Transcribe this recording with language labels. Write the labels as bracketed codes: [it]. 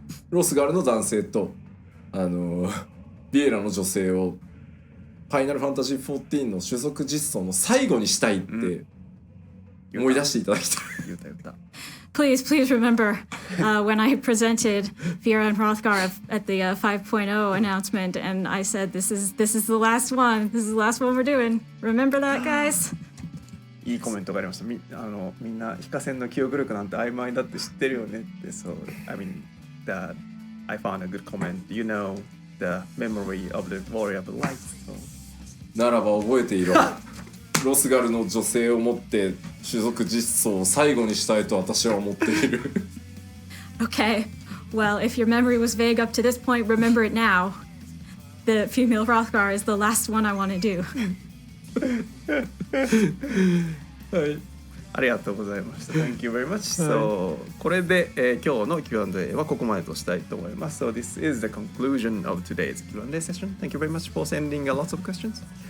[ja] ロスガルの男性とビエラの女性をファイナルファンタジー14の種族実装の最後にしたいって思い出していただきたい。 [en] Please remember when I presented Viera and Hrothgar at the 5.0 announcement, and I said, "This is the last one. This is the last one we're doing. Remember that, guys?" [ja] いいコメントがありました。みんな非化線の記憶力なんて曖昧だって知ってるよねって。 [en] So I mean that I found a good comment. You know the memory of the warrior of light. So. [ja] ならば覚えていろ。ロスガルの女性を持って種族実装を最後にしたいと私は思っている。 [en] Okay, well, if your memory was vague up to this point, remember it now. The female Hrothgar is the last one I want to do. [ja] はい、ありがとうございました。 [en] Thank you very much. So [ja] これで、今日の Q&A はここまでとしたいと思います。 [en] So this is the conclusion of today's Q&A session. Thank you very much for sending lots of questions.